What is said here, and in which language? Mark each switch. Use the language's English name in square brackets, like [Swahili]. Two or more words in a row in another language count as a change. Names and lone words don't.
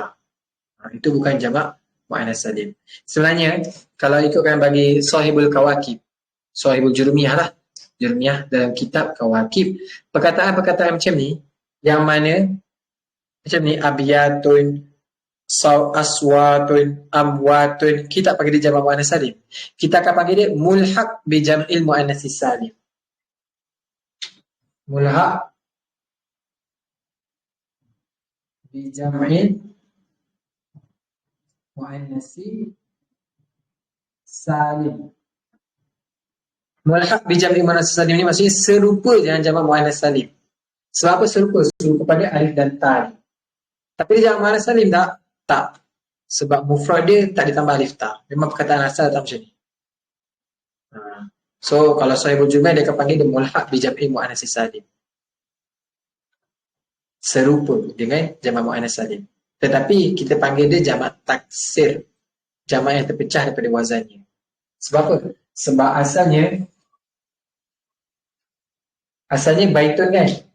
[Malay] Itu bukan jamak muannas salim. Sebenarnya kalau ikutkan bagi sahibul kawakib, sahibul jurumiyah lah, jurumiyah dalam kitab kawakib, perkataan-perkataan macam ni yang mana macam ni abiyatun, aswatun, amwatun, kita tak panggil dia jamak muannas salim. Kita akan panggil dia [Arabic] ملحق بجمع المؤنث السالم. ملحق بجمع المؤنث السالم. ملحق بجمع المؤنث السالم [Malay] ni maksudnya serupa dengan jamak muannas salim. Sebab apa serupa? Serupa pada alif dan ta. Tapi dia jamak muannas salim tak? Tak. Sebab mufrad dia tak ditambah alif ta. Memang perkataan asal tak macam ni. So kalau sahibul jumlah dia akan panggil dia [Arabic] ملحق بجمع المؤنث السالم. [Malay] Serupa dengan jamak muannas salim. Tetapi kita panggil dia jamak taksir. Jamak yang terpecah daripada wazannya. Sebab apa? Sebab asalnya baitun kan?